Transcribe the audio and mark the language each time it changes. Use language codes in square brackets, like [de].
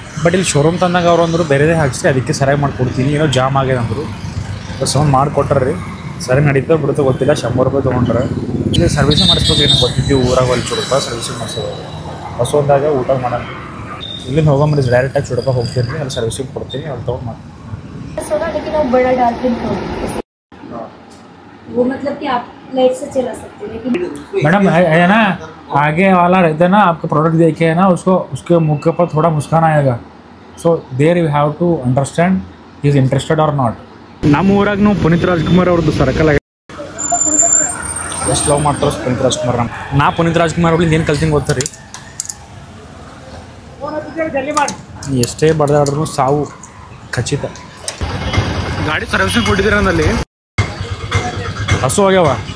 [kn] But ಇಲ್ಲಿ showroom ತಂದಾಗ ಅವ್ರು ಅಂದರು ಬೇರೆದೇ ಹಾಕ್ಸಿ ಅದಕ್ಕೆ ಸರಿಯಾಗಿ ಮಾಡ್ಕೊಡ್ತೀನಿ, ಏನೋ ಜಾಮ್ ಆಗ್ಯದ ಅಂದರು. ಸಂಬಂಧ ಮಾಡಿಕೊಟ್ರಿ. ಸರಿ ನಡೀತಾ ಬಿಡುತ್ತೋ ಗೊತ್ತಿಲ್ಲ. 100 ರೂಪಾಯಿ ತೊಗೊಂಡ್ರೆ ಇಲ್ಲಿ ಸರ್ವಿಸಿಂಗ್ ಮಾಡಿಸ್ಬೇಕು. ಏನು ಗೊತ್ತಿದ್ದೀವಿ ಊರಾಗ ಅಲ್ಲಿ ಚೂಡಪ್ಪ ಸರ್ವಿಸಿಂಗ್ ಮಾಡಿಸೋದು. ಹೊಸದಾಗೆ ಊಟ ಮಾಡೋಣ. ಇಲ್ಲಿಂದ ಹೋಗಂಬರಿ ಡೈರೆಕ್ಟಾಗಿ ಚೂಡಪ್ಪ ಹೋಗ್ತೀನಿ, ಅಲ್ಲಿ ಸರ್ವಿಸಿಂಗ್ ಕೊಡ್ತೀನಿ, ಅಲ್ಲಿ ತೊಗೊಂಡು ಮಾಡಿ. [hi] लेकिन वो बड़ा डाल्फिन वो मतलब कि आप लाइट से चला सकते हैं. लेकिन मैडम है ना, आगे वाला रहता है ना, आपका प्रोडक्ट देखे है ना, उसको उसके मुख के ऊपर थोड़ा मुस्कान आएगा. [en] So there you have to understand is interested or not. [kn] ನಮ್ಮ ಊರಾಗ ಪುನೀತ್ ರಾಜ್ಕುಮಾರ್ ಅವ್ರದ್ದು ಸರ್ಕಲ್ ಆಗಿದೆ. ಎಷ್ಟು ಲವ್ ಮಾಡ್ತಾರೋ ಪುನೀತ್ ರಾಜ್ಕುಮಾರ್. ನಾ ಪುನೀತ್ ರಾಜ್ಕುಮಾರ್ ಅವ್ರಿಂದ ಏನು ಕಲ್ತೀನಿ ಗೊತ್ತಾ ರೀ? ಎಷ್ಟೇ ಬಡ್ದಾಡ್ರು ಸಾವು ಖಚಿತ. ಗಾಡಿ ಸರ್ವಿಸಿಂಗ್ ಕೊಟ್ಟಿದ್ದೀರ ಅಂದಲ್ಲಿ ಹಸು ಆಗ್ಯಾವ.